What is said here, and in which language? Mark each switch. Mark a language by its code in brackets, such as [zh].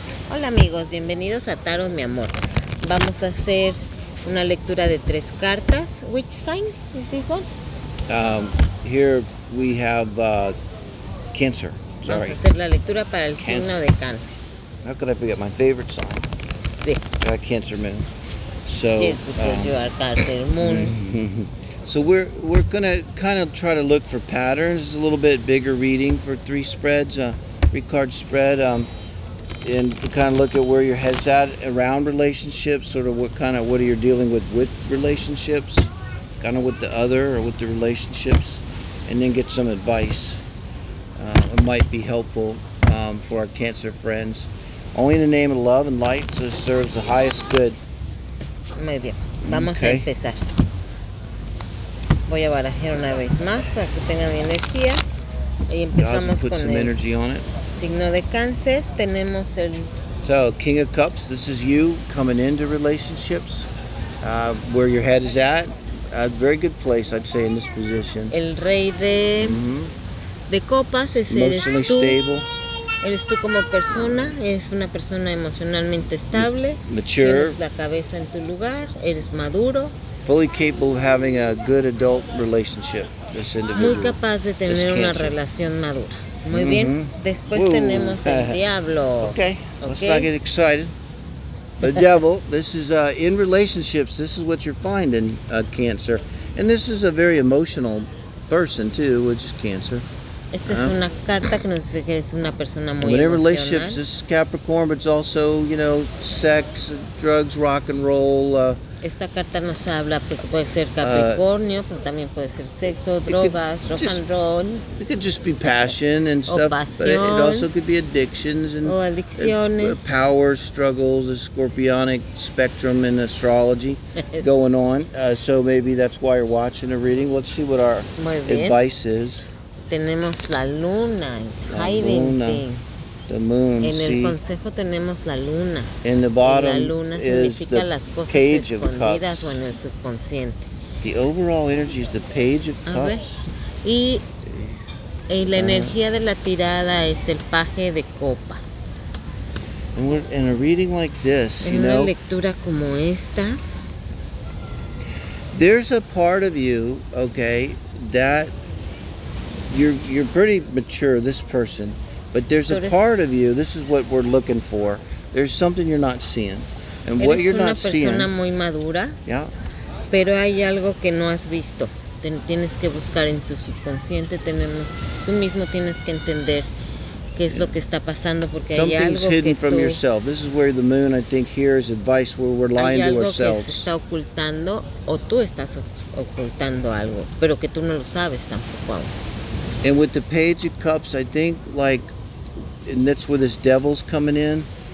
[es] Hola amigos, bienvenidos a Tarot mi amor. Vamos a hacer una lectura de 3 cartas. [en] Which sign is this one? Here we have Cancer. [es] Vamos a hacer la lectura para el signo de Cáncer. [en] How could I forget my favorite sign? [es] Sí. [en] Cancer moon. So yes, because you are Cancer moon. So we're gonna kind of try to look for patterns. It's a little bit bigger reading for 3 spreads, 3-card spread, and kind of look at where your head's at around relationships, sort of what are you dealing with relationships, kind of with the other or with the relationships, and then get some advice. It might be helpful for our Cancer friends. Only in the name of love and light, so it serves the highest good. [es] Muy bien, vamos a empezar. Voy a barajar una vez más para que tengan mi energía. Y empezamos con el signo de Cáncer. Tenemos el... [en] So, King of Cups, this is you coming into relationships, where your head is at. A very good place, I'd say, in this position. [es] El Rey de Copas es [en] emotionally stable. [es] Eres tú como persona, eres una persona emocionalmente estable, [en] mature, [es] tienes la cabeza en tu lugar, eres maduro, [en] fully capable of having a good adult relationship. This individual, [es] muy capaz de tener una relación madura. Muy bien. Después tenemos el Diablo. [en] Okay, let's not get excited. The Devil, this is in relationships, this is what you're finding, Cancer. And this is a very emotional person too, which is Cancer. [es] Esta es una carta que nos dice que es una persona muy emocional. [en] Relationships, this is Capricorn, but it's also, sex, drugs, rock and roll. [es] Esta carta nos habla, pues puede ser Capricornio, pero también puede ser sexo, drogas, rock and roll. [en] It could just be passion and stuff, but it also could be addictions and [es] adicciones. [en] Power struggles, a scorpionic spectrum in astrology going on. So maybe that's why you're watching a reading. Let's see what our advice is. [es] Tenemos la luna, [en] it's hiding things. The moon. [es] En el consejo tenemos la luna. [en] In the bottom [es] la luna significa las cosas escondidas o en el subconsciente. [en] The overall energy is the Page of Cups. [es] Y la energía de la tirada es el Paje de Copas. [en] And we're in a reading like this, [es] en una lectura como esta. [en] There's a part of you, that you're pretty mature, this person, but there's a part of you, this is what we're looking for. There's something you're not seeing. And what you're not seeing. [es] Eres una persona muy madura. [en] Yeah. [es] Pero hay algo que no has visto. Tienes que buscar en tu subconsciente, tú mismo tienes que entender qué es lo que está pasando, porque hay algo [en] Something's hidden [es] que [en] from yourself. This is where the moon, I think, here is advice where we're lying to ourselves. [es] Hay algo que se está ocultando, o tú estás ocultando algo, pero que tú no lo sabes tampoco aún. [en] And with the Page of Cups, I think, and that's where this Devil's coming in.